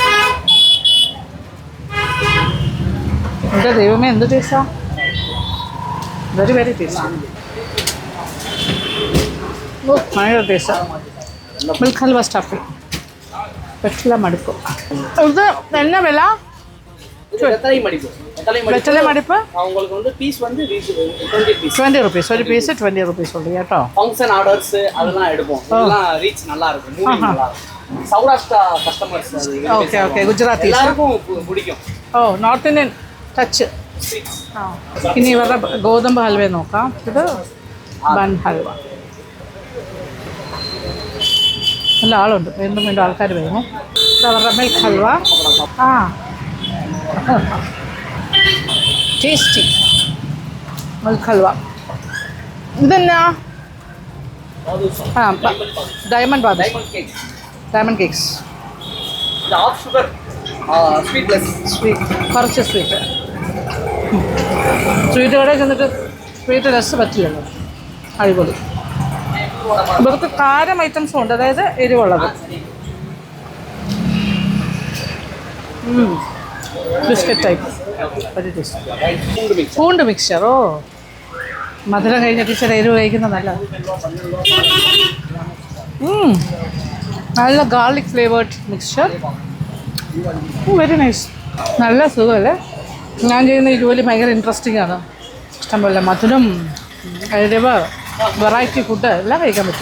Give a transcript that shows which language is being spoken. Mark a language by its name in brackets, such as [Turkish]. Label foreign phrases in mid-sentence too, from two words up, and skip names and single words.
[Malayalam] എൻ്റെ ദൈവമേ, എന്ത് ടേസ്റ്റാ! [English] very very taste. [Malayalam] ഓ, ഭയങ്കര ടേസ്റ്റാ. [English] milk halwa stuffing. [Malayalam] വെറ്റില മടുപ്പ്. ഇത് എന്നാ വില? വെറ്റില മടിപ്പ് [Tamil] உங்களுக்கு வந்து பீஸ் வந்து [English] 20 rupees. [Malayalam] ഒരു പീസ് 20 rupees ഉണ്ട് കേട്ടോ. [English] function orders [Tamil] அதெல்லாம் எடுப்போம். இதெல்லாம் ரீச் நல்லா இருக்கும். மூவிங் நல்லா இருக்கும். சௌராஷ்டிரா கஸ்டமர்ஸ் [English] okay okay Gujaratis [Tamil] எல்லாருக்கும் பிடிக்கும் [Malayalam] ഓ [English] North Indian touch [Malayalam] ആ ഇനി ഇവരുടെ ഗോതമ്പ് ഹൽവ നോക്കാം ഇത് ബൺ ഹൽവ നല്ല ആളുണ്ട് വീണ്ടും വീണ്ടും ആൾക്കാർ വരുന്നു ഇത് അവരുടെ മിൽക്ക് ഹൽവ ആ [English] tasty milk halwa [Malayalam] ഇതെന്നാ ആ ഡയമണ്ട് ബാദം [English] diamond cake diamond cakes இது half sugar sweetless [Malayalam] സ്വീറ്റ് കുറച്ച് സ്വീറ്റ് സ്വീറ്റ് കടയിൽ ചെന്നിട്ട് [English] sweet less [Malayalam] പറ്റില്ലല്ലോ അടിപൊളി ഇവർക്ക് കാരം ഐറ്റംസും ഉണ്ട് അതായത് എരിവുള്ളത് [English] biscuit type [Malayalam] ഒരു ടേസ്റ്റ് [Tamil] பூண்டு மிக்ஸ் [Malayalam] പൂണ്ട് മിക്സ്ചർ ഓ മധുരം കഴിഞ്ഞിട്ട് ഇച്ചിരി എരിവ് കഴിക്കുന്നത് നല്ലത് നല്ല [English] garlic flavoured mixture very nice [Malayalam] നല്ല സുഖമല്ലേ ഞാൻ ചെയ്യുന്ന ഈ ജോലി ഭയങ്കര ഇൻട്രസ്റ്റിംഗ് ആണ് ഇഷ്ടംപോലെ മധുരം എരിവ് [English] variety food [Malayalam] എല്ലാം കഴിക്കാൻ പറ്റും